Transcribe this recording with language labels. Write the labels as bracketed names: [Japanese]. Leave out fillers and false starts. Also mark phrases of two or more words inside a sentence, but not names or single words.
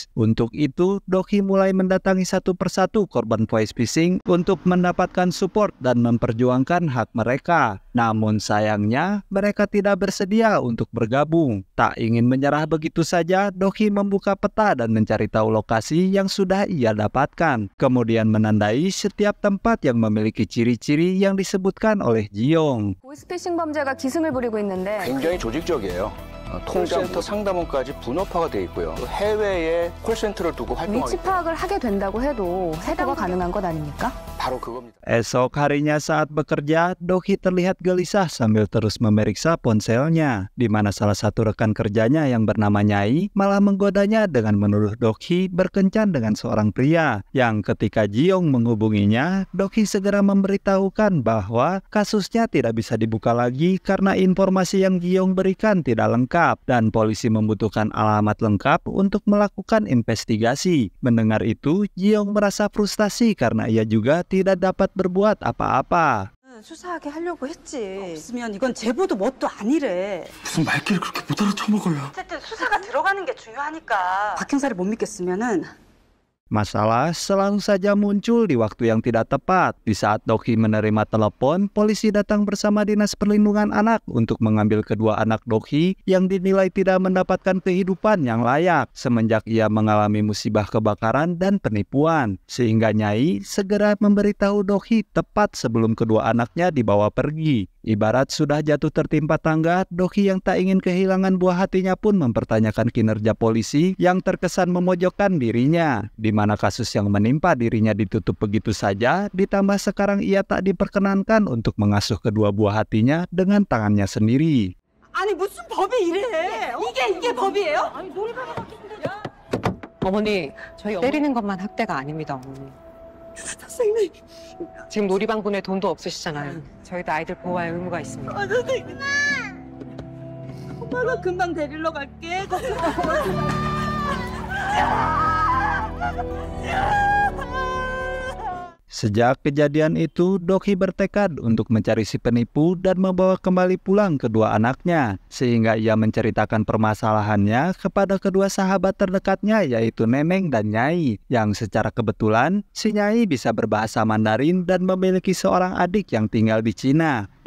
[Indonesian] Untuk itu, Dokhi mulai mendatangi satu persatu korban [English] voice phishing [Indonesian] untuk mendapatkan support dan memperjuangkan hak mereka. Namun sayangnya, mereka tidak bersedia untuk bergabung. Tak ingin menyerah begitu saja, Dokhi membuka peta dan mencari tahu lokasi yang sudah ia dapatkan. Kemudian menandai setiap tempat yang memiliki ciri-ciri yang disebutkan oleh Jiong. [Korean] 보이스피싱 범죄가 기승을 부리고 있는데 굉장히 조직적이에요. 콜센터 상담원까지 분업화가 돼 있고요. 또 해외에 콜센터를 두고 활동하기 위치 파악을 하게 된다고 해도 해고가 가능한 것 아닙니까? 바로 그겁니다. [Indonesian] Esok harinya saat bekerja, Dokhi terlihat gelisah sambil terus memeriksa ponselnya, di mana salah satu rekan kerjanya yang bernama Nyai malah menggodanya dengan menuduh Dokhi berkencan dengan seorang pria. Yang ketika Jiong menghubunginya, Dokhi segera memberitahukan bahwa kasusnya tidak bisa dibuka lagi karena informasi yang Jiong berikan tidak lengkap dan polisi membutuhkan alamat lengkap untuk melakukan investigasi. Mendengar itu, Jiong merasa frustasi karena ia juga tidak dapat berbuat apa-apa. [Korean] 수사하게 하려고 했지. 없으면 이건 제보도 뭣도 아니래. 무슨 말귀를 그렇게 못 알아쳐먹어요. 어쨌든 수사가 들어가는 게 중요하니까. 박 형사를 못 믿겠으면은 [Indonesian] Masalah selalu saja muncul di waktu yang tidak tepat. Di saat Dokhi menerima telepon, polisi datang bersama Dinas Perlindungan Anak untuk mengambil kedua anak Dokhi yang dinilai tidak mendapatkan kehidupan yang layak semenjak ia mengalami musibah kebakaran dan penipuan. Sehingga Nyai segera memberitahu Dokhi tepat sebelum kedua anaknya dibawa pergi. Ibarat sudah jatuh tertimpa tangga, Dokhi yang tak ingin kehilangan buah hatinya pun mempertanyakan kinerja polisi yang terkesan memojokkan dirinya, di mana kasus yang menimpa dirinya ditutup begitu saja, ditambah sekarang ia tak diperkenankan untuk mengasuh kedua buah hatinya dengan tangannya sendiri. [Korean] 아니 무슨 법이 이래? 이게 법이에요? 어머니, 저희 때리는 것만 학대가 아닙니다, 어머니. 선생님. 지금 놀이방군에 돈도 없으시잖아요. 저희도 아이들 보호할 의무가 있습니다. 선생님. 엄마가 금방 데리러 갈게. [Indonesian] Sejak kejadian itu, Dokhi bertekad untuk mencari si penipu dan membawa kembali pulang kedua anaknya, sehingga ia menceritakan permasalahannya kepada kedua sahabat terdekatnya yaitu Neneng dan Nyai, yang secara kebetulan si Nyai bisa berbahasa Mandarin dan memiliki seorang adik yang tinggal di Cina.